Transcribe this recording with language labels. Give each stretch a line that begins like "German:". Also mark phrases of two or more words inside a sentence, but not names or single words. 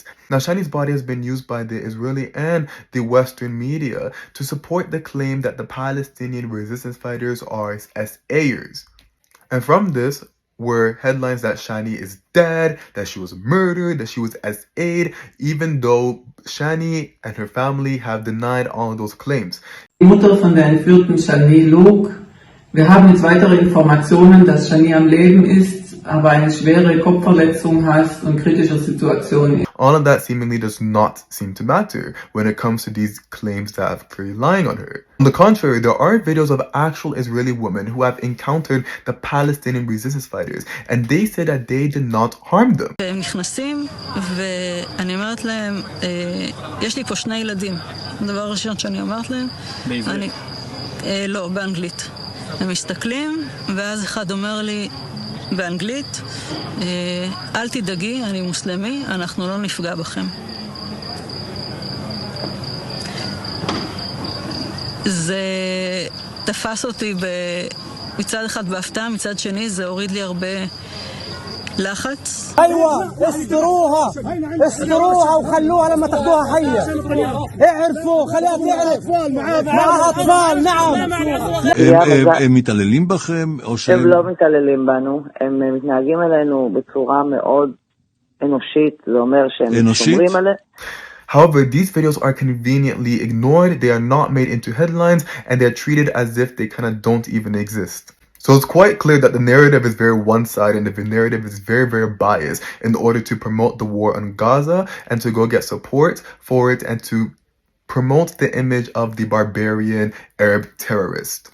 English: Now, Shani's body has been used by the Israeli and the Western media to support the claim that the Palestinian resistance fighters are SAers. And from this were headlines that Shani is dead, that she was murdered, that she was SA'd, even though Shani and her family have denied all of those claims.
German: Die Mutter von der entführten Shani Louk. Wir haben jetzt weitere Informationen, dass Shani am Leben ist, aber eine schwere Kopfverletzung hat und kritische Situation.
English: All of that seemingly does not seem to matter when it comes to these claims that have clearly lying on her. On the contrary, there are videos of actual Israeli women who have encountered the Palestinian resistance fighters, and they say that they did not harm them.
Hebrew: הם נכנסים, ואני אומרת להם, יש לי פה שני ילדים. הדבר הראשון שאני אומרת להם, בעברית? לא, באנגלית. הם מסתכלים, ואז אחד אומר לי באנגלית, אל תדאגי, אני מוסלמי, אנחנו לא נפגע בכם. זה תפס אותי מצד אחד בהפתעה, מצד שני זה הוריד לי הרבה לחץ.
Arabic: ايوه استروها وخلوها لما تاخدوها حيه. اعرفوا خليها تعرف معها اطفال. نعم.
Hebrew: הם מתעללים בכם או שהם... הם לא מתעללים בנו, הם מתנהגים אלינו בצורה מאוד אנושית, זה אומר שהם שומרים עלינו.
English: However, these videos are conveniently ignored, they are not made into headlines, and they're treated as if they kind of don't even exist. So it's quite clear that the narrative is very one-sided and the narrative is very, very biased in order to promote the war on Gaza and to go get support for it and to promote the image of the barbarian Arab terrorist.